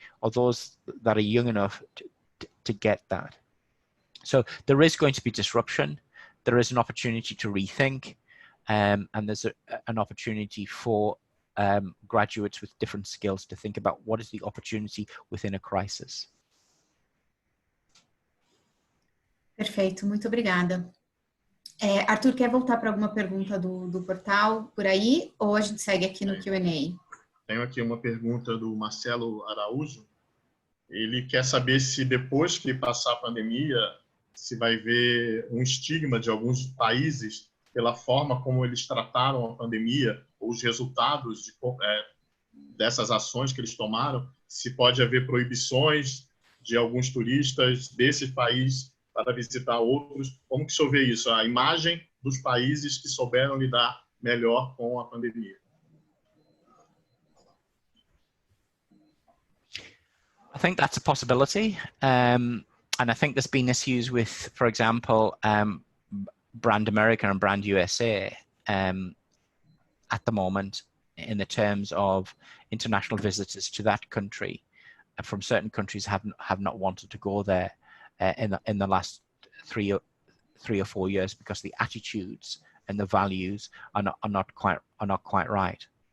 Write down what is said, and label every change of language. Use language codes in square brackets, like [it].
[en] Or those that are young enough to get that. So there is going to be disruption. There is an opportunity to rethink, and there's an opportunity for graduates with different skills to think about what is the opportunity within a crisis. [pt] Perfeito, muito obrigada. Arthur, quer voltar para alguma pergunta do portal por aí, ou a gente segue aqui no Q&A? Tenho aqui uma pergunta do Marcelo Araújo. Ele quer saber se depois que passar a pandemia, se vai ver um estigma de alguns países pela forma como eles trataram a pandemia, ou os resultados dessas ações que eles tomaram, se pode haver proibições de alguns turistas desses países para visitar outros. Como que o senhor vê isso? A imagem dos países que souberam lidar melhor com a pandemia. [en] I think that's a possibility. And I think there's been issues with, for example, Brand America and Brand USA at the moment in the terms of international visitors to that country from certain countries have not wanted to go there in the last 3 or 4 years because the attitudes and the values are not quite right.